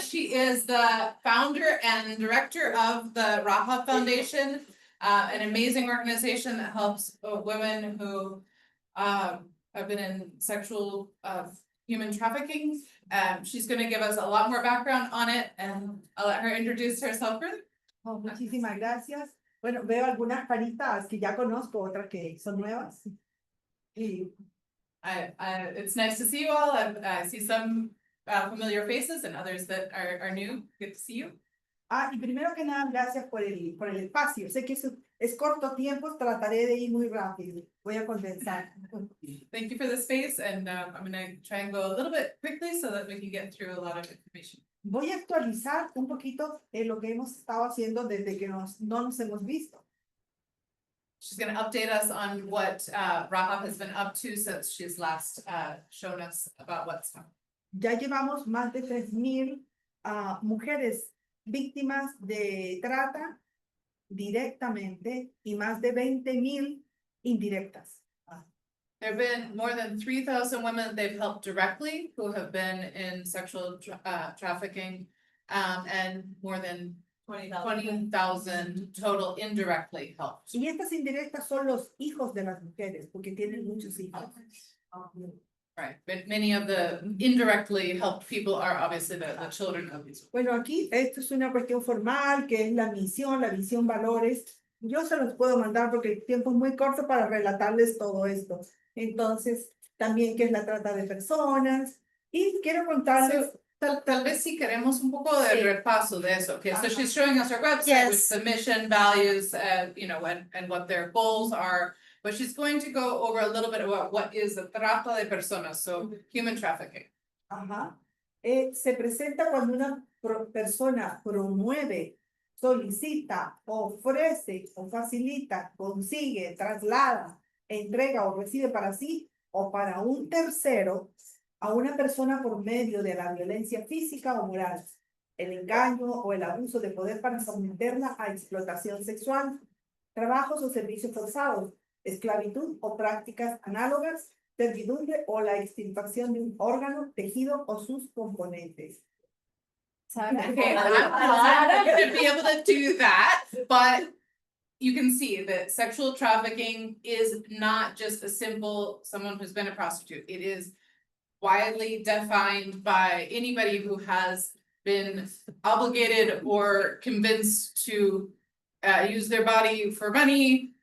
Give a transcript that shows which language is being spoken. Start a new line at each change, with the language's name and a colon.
English: She is the founder and director of the Raha Foundation, an amazing organization that helps women who have been in sexual human trafficking. She's going to give us a lot more background on it, and I'll let her introduce herself further.
Spanish: Oh, muchísimas gracias. Bueno, veo algunas caritas que ya conozco, otras que son nuevas. Y
English: It's nice to see you all. I see some familiar faces and others that are new. Good to see you.
Spanish: y primero que nada, gracias por el espacio. Sé que es corto tiempo, trataré de ir muy rápido. Voy a condensar.
English: Thank you for the space, and I'm going to try and go a little bit quickly so that we can get through a lot of information.
Spanish: Voy a actualizar un poquito lo que hemos estado haciendo desde que no nos hemos visto.
English: She's going to update us on what Raha has been up to since she's last shown us about what's happening.
Spanish: Ya llevamos más de 3,000 mujeres víctimas de trata directamente y más de 20,000 indirectas.
English: There have been more than 3,000 women they've helped directly who have been in sexual trafficking, and more than 20,000 total indirectly helped.
Spanish: Y estas indirectas son los hijos de las mujeres, porque tienen muchos hijos.
English: Right, but many of the indirectly helped people are obviously the children of these.
Spanish: Bueno, aquí esto es una cuestión formal, que es la visión, valores. Yo se los puedo mandar porque el tiempo es muy corto para relatarles todo esto. Entonces, también qué es la trata de personas. Y quiero contarles. Tal vez si queremos un poco de repaso de eso.
English: Okay, so she's showing us her website with the mission, values, you know, and what their goals are. But she's going to go over a little bit about what is the
Spanish: trata de personas,
English: so human trafficking. Ajá.
Spanish: Se presenta cuando una persona promueve, solicita, ofrece o facilita, consigue, traslada, entrega o recibe para sí o para un tercero a una persona por medio de la violencia física o moral, el engaño o el abuso de poder para someterla a explotación sexual, trabajos o servicios forzados, esclavitud o prácticas análogas, servidumbre o la extirpación de un órgano, tejido o sus componentes.
English: Okay, I'm not gonna be able to do that, but you can see that sexual trafficking is not just a simple someone who's been a prostitute. It is widely defined by anybody who has been obligated or convinced to use their body for money.